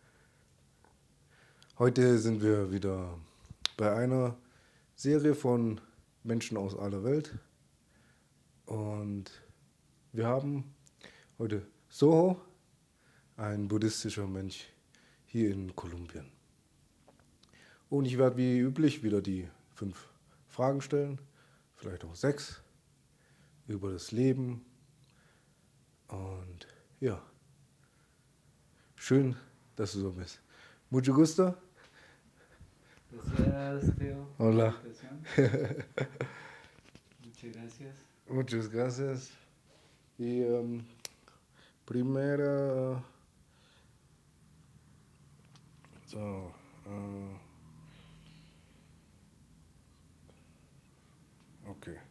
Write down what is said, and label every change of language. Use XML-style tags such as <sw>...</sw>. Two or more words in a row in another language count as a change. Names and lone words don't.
<de>Heute sind wir wieder bei einer Serie von Menschen aus aller Welt und wir haben heute Soho, ein buddhistischer Mönch hier in Kolumbien. Und ich werde wie üblich wieder die 5 Fragen stellen, vielleicht auch 6, über das Leben und ja, schön, dass du so bist.</de> <es>Mucho gusto. Gracias, Teo, por la Hola. invitación. Muchas gracias. Muchas gracias. Y primera.</es> <de>So, ok.</de>